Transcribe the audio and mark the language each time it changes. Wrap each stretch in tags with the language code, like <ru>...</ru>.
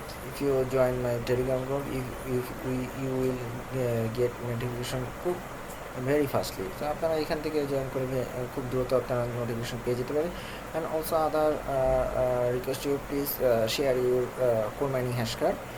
<en>If you join my Telegram group, you will get notification very fastly.</en> <bn>So আপনারা এখান থেকে join করে খুব দ্রুত আপনারা নোটিফিকেশন পেয়ে যেতে পারেন।</bn> <en>And also other request you please share your coin mining hash card.</en>